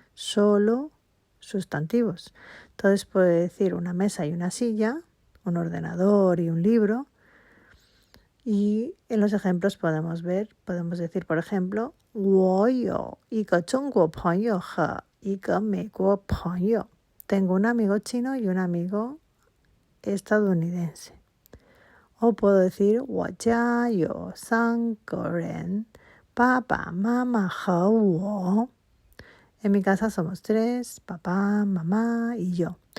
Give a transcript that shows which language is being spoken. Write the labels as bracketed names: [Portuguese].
[Spanish] Solo sustantivos. Entonces puede decir una mesa y una silla, un ordenador y un libro. Y en los ejemplos podemos decir, por ejemplo, [Chinese] 我有一个中国朋友和一个美国朋友. [Spanish] Tengo un amigo chino y un amigo estadounidense. O puedo decir [Chinese] 我家有三个人，爸爸妈妈和我。 [Spanish] En mi casa somos tres, papá, mamá y yo.